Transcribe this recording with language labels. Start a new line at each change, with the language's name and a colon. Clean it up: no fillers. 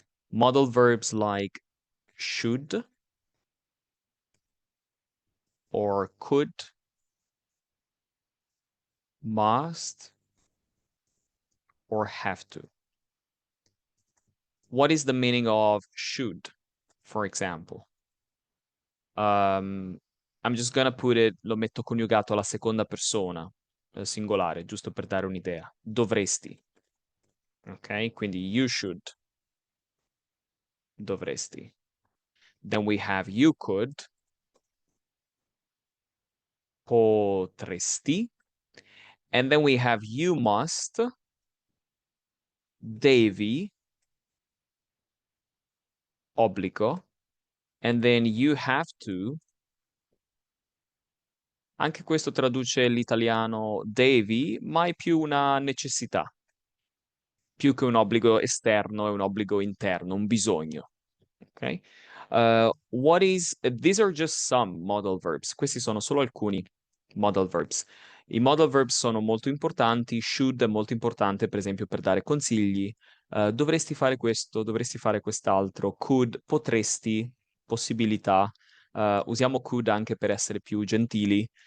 English: Modal verbs like should or could, must, or have to. What is the meaning of should, for example? I'm just gonna put it,
Italian: lo metto coniugato alla seconda persona, singolare, giusto per dare un'idea. Dovresti. Ok? Quindi
English: you should,
Italian: dovresti.
English: Then we have you could, potresti. And then we have you must, devi, obbligo. And then you have to.
Italian: Anche questo traduce l'italiano devi, ma è più una necessità. Più che un obbligo esterno, è un obbligo interno, un bisogno. Ok?
English: These are just some modal verbs.
Italian: Questi sono solo alcuni modal verbs. I modal verbs sono molto importanti. Should è molto importante, per esempio, per dare consigli. Dovresti fare questo, dovresti fare quest'altro. Could, potresti, possibilità. Usiamo could anche per essere più gentili.